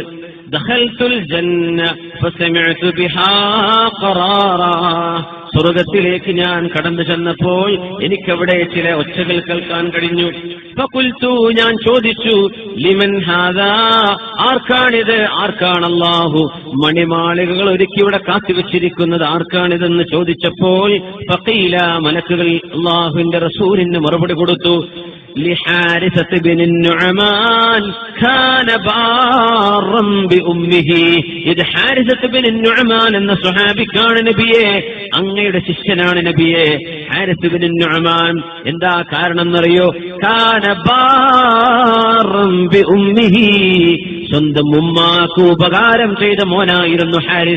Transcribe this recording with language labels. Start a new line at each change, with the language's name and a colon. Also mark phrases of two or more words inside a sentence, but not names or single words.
Arabic: دخلت الجنة فسمعت بها قراءة,
Malayalam: സ്വർഗ്ഗത്തിലേക്ക് ഞാൻ കടന്നു ചെന്നപ്പോൾ എനിക്കവിടെ ചില ഒച്ചകൾ കേൾക്കാൻ കഴിഞ്ഞു. ഫഖുൽതു, ഞാൻ ചോദിച്ചു,
Arabic: لمن هذا,
Malayalam: ആർക്കാണിത്, ആർക്കാണ് അല്ലാഹു മണിമാളികകൾ ഒരുക്കി ഇവിടെ കാത്തുവെച്ചിരിക്കുന്നത്, ആർക്കാണിതെന്ന് ചോദിച്ചപ്പോൾ ഫഖീല, മലക്കുകൾ അല്ലാഹുവിന്റെ റസൂലിന് മറുപടി കൊടുത്തു,
Arabic: لحارثة بن النعمان كان بارا بأمه.
Malayalam: ഇത് ഹാരിസത്ത് ബിൻ നുഅമാൻ എന്ന സ്വഹാബിക്കാണ് നബിയെ, അങ്ങയുടെ ശിഷ്യനാണ് നബിയെ. ഹാരിസ് ബിൻ നുഅമാൻ എന്താ കാരണം എന്നറിയോ?
Arabic: كان بارا بأمه,
Malayalam: സ്വന്തം ഉമ്മാക്ക് ഉപകാരം ചെയ്ത മോനായിരുന്നു ഹാരിസ.